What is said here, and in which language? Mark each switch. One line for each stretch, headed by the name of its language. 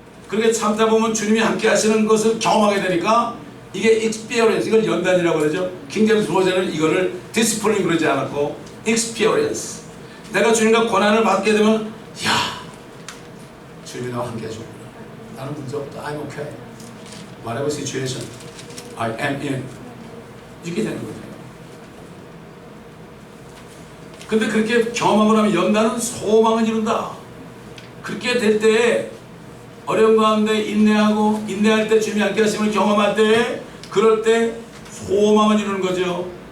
Korean: 그렇게 참다 보면 주님이 함께 하시는 것을 경험하게 되니까 이게 experience, 이걸 연단이라고 그러죠. 킹제임스 버전은 이거를 discipline 그러지 않았고 experience. 내가 주님과 고난을 받게 되면 주님이 나와 함께 해주구나. 나는 문제 없다.
English: I'm okay. Whatever situation I am in.
Korean: 이렇게 되는 거죠. 근데 그렇게 경험하고 나면 연단은 소망을 이룬다. 그렇게 될 때 어려운 가운데 인내할 때 주님이 함께 하심을 경험할 때 그럴 때 소망을 이루는 거죠.